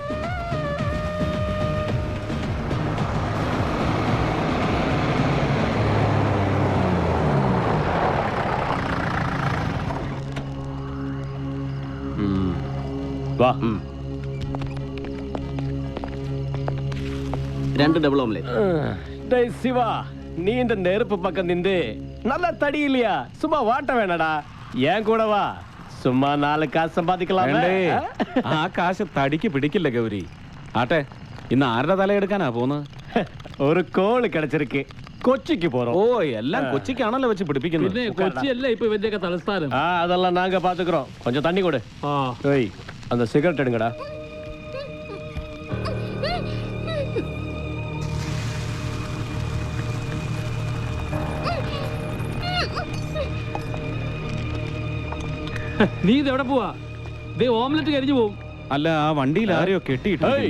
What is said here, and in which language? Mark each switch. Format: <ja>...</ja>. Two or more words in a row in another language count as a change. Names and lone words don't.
<ml>വാ. 2 ഡബിൾ ഓംലെറ്റ്. ശിവ,</ml> <ta>நீ இந்த நெருப்பு பக்கம் நின்று நல்லா தடி இல்லையா? சும்மா வாட்ட வேணடா, ஏன் கூட வா. சும்மா 4 காசு സമ്പാദിക്കലാം.</ta> <ml>ആ കാശ് തടിക്ക് പിടിക്കില്ല ഗൗരി. ആട്ടെ, ഇന്ന് ആരുടെ തലയെടുക്കാനാ പോന്നത്?</ml> <ta>ஒரு கோள் கிடைச்சிருக்கு. கொச்சிக்கு போறோம்.</ta> <ml>ഓ, എല്ലാം കൊച്ചിക്കാണല്ലോ വെച്ച് പിടിപ്പിക്കുന്നത്. പിന്നെ കൊച്ചിയല്ലേ ഇപ്പൊ ഇവന്റെയൊക്കെ തലസ്ഥാനം.</ml> <ta>அதெல்லாம் நாங்க பாத்துக்கிறோம். கொஞ்சம் தண்ணி கொடு. ஏய், அந்த சிகரெட் எடுங்கடா.</ta> <ml>നീ ഇത് എവിടെ പോവാ? ഓംലെറ്റ് കരിഞ്ഞു പോവും. അല്ല, ആ വണ്ടിയിൽ ആരെയോ കെട്ടിയിട്ടിരിക്കുന്നു.</ml>